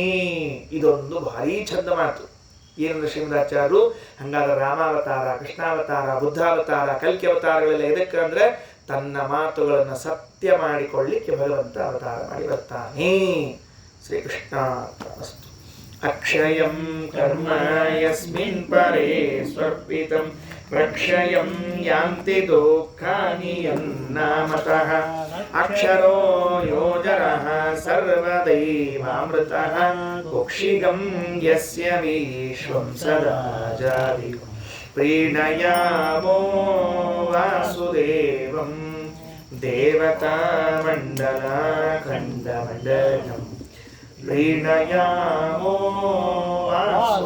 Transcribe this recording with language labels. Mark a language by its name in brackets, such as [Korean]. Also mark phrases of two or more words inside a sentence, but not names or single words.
[Kannada] ಇದೊಂದು ಭಾರೀ ಚಂದ ಮಾತು. ಏನಂದ್ರೆ ಶ್ರೀಮದಾಚಾರ್ಯರು, ಹಂಗಾದ್ರೆ ರಾಮಾವತಾರ, ಕೃಷ್ಣಾವತಾರ, ಬುದ್ಧಾವತಾರ, ಕಲ್ಕಿ ಅವತಾರಗಳೆಲ್ಲ ಎದಕ್ಕೆ ಅಂದ್ರೆ ತನ್ನ ಮಾತುಗಳನ್ನು ಸತ್ಯ ಮಾಡಿಕೊಳ್ಳಿಕ್ಕೆ ಭಗವಂತ ಅವತಾರ ಮಾಡಿ ಬರ್ತಾನೆ. [Sanskrit] ಶ್ರೀಕೃಷ್ಣ ಅಸ್ತು. ಅಕ್ಷಯಂ ಕರ್ಮ ಯಸ್ಮಿನ್ ಪರೇ ಸ್ವರ್ಪಿತಂ ಪ್ರಕ್ಷಯಂ ಯಾಂತಿ ದುಃಖಾನಿ ಯನ್ನಾಮತಃ ಅಕ್ಷರೋ ಯೋಜರಃ ಸರ್ವದೈವಾಮೃತಃ ಕುಕ್ಷಿಗಂ ಯಸ್ಯ ವಿಶ್ವಂ ಸದಾ ಜಾರಿಕಂ ಪ್ರೀಣಯಾಮೋ ವಾಸುದೇವಂ ದೇವತಾ ಮಂಡಲ ಖಂಡಮಂಡಲಂ ಪ್ರೀಣಯಾಮೋ ವಾಸುದೇವಂ.